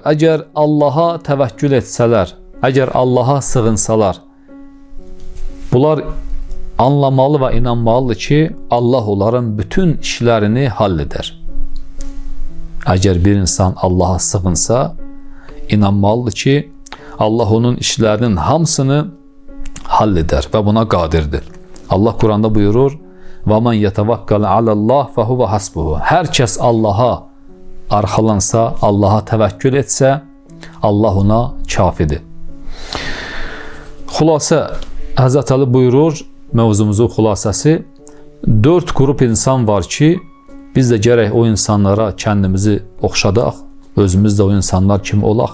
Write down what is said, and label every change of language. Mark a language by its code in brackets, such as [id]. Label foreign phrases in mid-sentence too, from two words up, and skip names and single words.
[az] Əgər Allaha təvəkkül etsələr, əgər Allaha sığınsalar, bunlar anlamalı və inanmalıdır ki, Allah onların bütün işlərini hall edər. Əgər bir insan Allaha sığınsa, inanmalıdır ki, Allah onun işlərinin hamısını hall edər və buna qadirdir. Allah Quranda buyurur, [ar] وَمَنْ يَتَوَكَّلَ عَلَى اللّٰهِ فَهُوَ حَسْبُهُ. [az] Hər kəs Allaha arxalansa, Allaha təvəkkül etsə, Allah ona kafidir. Xülasə, Həzrət Əli buyurur, mövzumuzun xülasəsi, 4 qrup insan var ki, biz də gərək o insanlara kəndimizi oxşadaq, özümüz də o insanlar kimi olaq.